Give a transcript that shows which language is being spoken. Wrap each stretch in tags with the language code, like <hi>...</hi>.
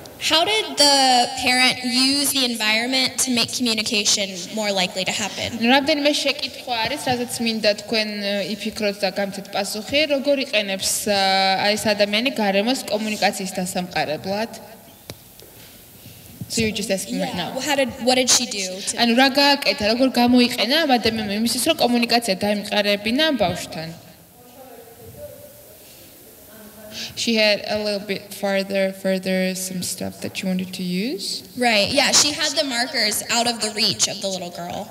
<en>How did the parent use the environment to make communication more likely to happen?</en> <ka>რამდენიმე შეკითხვა არის, რაზეც მინდა თქვენ იფიქროთ და გამცეთ პასუხი, როგორ იყენებს აი ეს ადამიანი გარემოს კომუნიკაციის დასამყარებლად?</ka> <en>So you're just asking right now. What did she do?</en> <ka>ანუ რა გააკეთა, როგორ გამოიყენა ამ ადამიანმა იმისთვის, რომ კომუნიკაცია დაიმყარებინა ბავშვთან?</ka> <en>She had a little bit further some stuff that she wanted to use. Right, yeah, she had the markers out of the reach of the little girl.</en>